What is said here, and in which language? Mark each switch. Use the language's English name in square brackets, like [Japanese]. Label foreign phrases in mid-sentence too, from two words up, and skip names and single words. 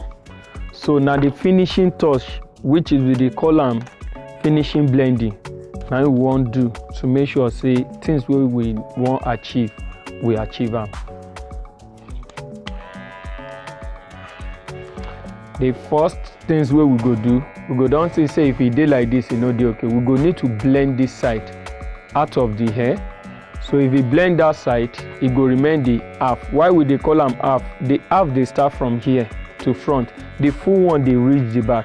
[Nigerian Pidgin] So now the finishing touch, which is we dey call am finishing blending, now we want do to make sure say things where we want achieve, we achieve them. The first things wey we go do, we go down to say if e dey like this, e no dey okay. We go need to blend this side out of the hair. So if we blend that side, e go remain the half. Why we dey call am half? The half dey start from here to front. The full one dey reach the back.